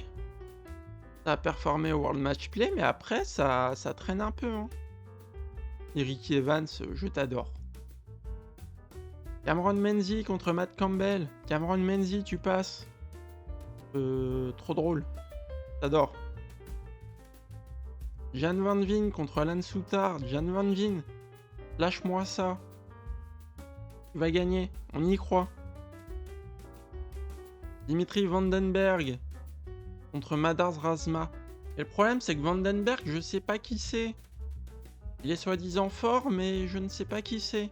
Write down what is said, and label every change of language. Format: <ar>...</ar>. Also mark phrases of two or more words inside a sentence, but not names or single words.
<fr>Ça a performé au World Match Play, mais après, ça traîne un peu. Hein. Et Ricky Evans, je t'adore. Cameron Menzies contre Matt Campbell. Cameron Menzies, tu passes. Trop drôle. T'adore. Jan Van Veen contre Alan Soutard. Jan Van Veen, lâche-moi ça. Tu vas gagner, on y croit. Dimitri Vandenberg contre Madars Razma. Et le problème, c'est que Vandenberg, je sais pas qui c'est. Il est soi-disant fort, mais je ne sais pas qui c'est.</fr>